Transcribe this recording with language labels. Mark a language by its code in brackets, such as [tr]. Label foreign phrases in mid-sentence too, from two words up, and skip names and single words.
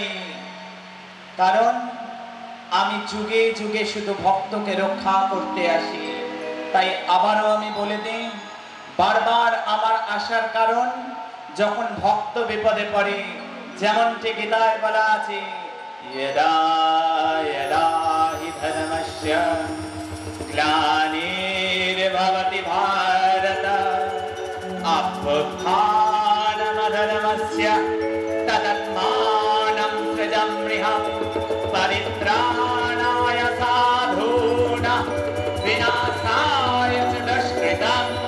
[bn] কারণ আমি যুগে যুগে শুধু ভক্তকে রক্ষা করতে আসি। তাই আবারও আমি বলে দিই, বারবার আমার আসার কারণ, যখন ভক্ত বিপদে পড়ে, যেমনটি গীতায় বলা আছে, [sa] यदा यदा हि धर्मस्य ग्लानिर्भवति भारत अभ्युत्थानमधर्मस्य तदात्मानं सृजम्यहं परित्राणाय साधूनां विनाशाय च दुष्कृतं